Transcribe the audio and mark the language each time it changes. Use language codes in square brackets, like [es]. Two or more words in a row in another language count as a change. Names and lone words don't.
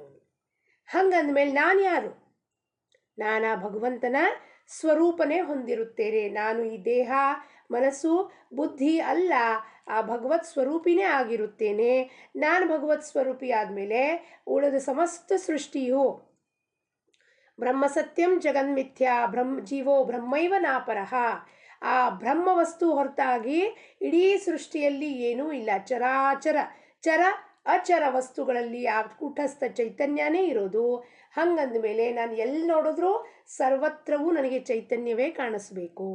[kn] ಹಂಗಂದಮೇಲೆ ನಾನು ಯಾರು? ನಾನು ಭಗವಂತನ ಸ್ವರೂಪನೇ ಹೊಂದಿರುತ್ತೇನೆ. ನಾನು ಈ ದೇಹ, ಮನಸ್ಸು, ಬುದ್ಧಿ ಅಲ್ಲ, ಆ ಭಗವತ್ ಸ್ವರೂಪಿನೇ ಆಗಿರುತ್ತೇನೆ. ನಾನು ಭಗವತ್ ಸ್ವರೂಪಿ ಆದಮೇಲೆ ಉಳಿದ ಸಮಸ್ತ ಸೃಷ್ಟಿಯು [sa] ಬ್ರಹ್ಮ ಸತ್ಯಂ ಜಗನ್ಮಿಥ್ಯಾ ಜೀವೋ ಬ್ರಹ್ಮೈವ ನಾಪರಃ. [kn] ಆ ಬ್ರಹ್ಮ ವಸ್ತು ಹೊರತಾಗಿ ಇಡೀ ಸೃಷ್ಟಿಯಲ್ಲಿ ಏನೂ ಇಲ್ಲ. ಚರ ಅಚರ ವಸ್ತುಗಳಲ್ಲಿ ಆ ಕೂಟಸ್ಥ ಚೈತನ್ಯನೇ ಇರೋದು. ಹಂಗಂದಮೇಲೆ ನಾನು ಎಲ್ಲಿ ನೋಡಿದ್ರೂ ಸರ್ವತ್ರವೂ ನನಗೆ ಚೈತನ್ಯವೇ ಕಾಣಿಸ್ಬೇಕು.